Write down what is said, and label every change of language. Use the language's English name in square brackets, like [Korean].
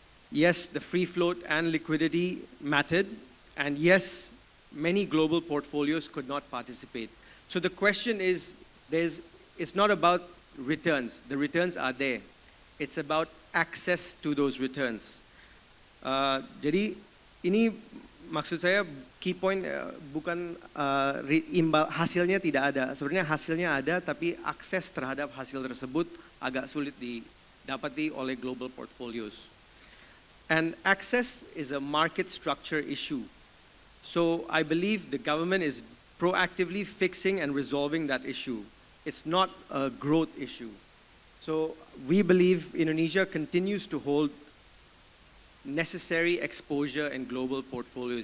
[English] Yes, the free float and liquidity mattered, and yes, many global portfolios could not participate. So the question is, it's not about returns. The returns are there. It's about access to those returns. [Indonesian] Jadi ini maksud saya [English] key point [Indonesian] bukan hasilnya tidak ada. Sebenarnya hasilnya ada, tapi akses terhadap hasil tersebut agak sulit didapati oleh [English] global portfolios. And access is a market structure issue. So I believe the government is proactively fixing and resolving that issue. It's not a growth issue. So we believe Indonesia continues to hold necessary exposure in global portfolios.